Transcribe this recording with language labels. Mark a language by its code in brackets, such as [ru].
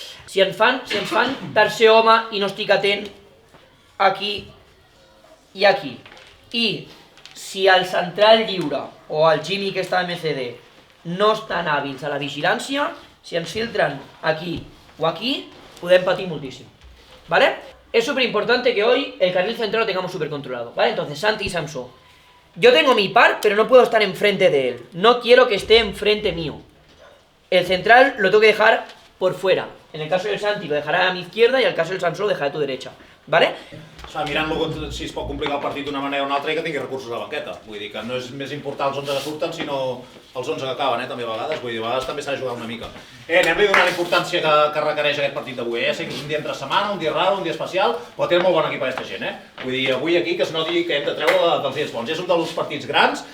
[ca] Si ens fan tercer home i no estic atent aquí i aquí, i si el central lliure o el Jimmy que està a MCD no estan hàbils a la vigilància, si ens filtren aquí o aquí, podem patir moltíssim. [es] ¿Vale? Es súper importante que hoy el carril central lo tengamos súper controlado. ¿Vale? Entonces, Santi y Samso, yo tengo mi par, pero no puedo estar enfrente de él. No quiero que esté enfrente mío. El central lo tengo que dejar por fuera. En el caso del Santi lo dejará a mi izquierda y en el caso del Samso lo dejará a tu derecha. ¿Vale? [ca] Mirant-lo si es pot complicar el partit d'una manera o una altra i que tingui recursos a la banqueta. Vull dir que no és més important els 11 que surten, sinó els 11 que acaben, també a vegades. Vull dir, a vegades també s'ha de jugar una mica. Anem-li donant la importància que requereix aquest partit d'avui. Sé que és un dia entre setmana, un dia raro, un dia especial, però té molt bon equip aquesta gent. Vull dir, avui aquí que es noti que hem de treure dels dies bons. És un dels partits grans.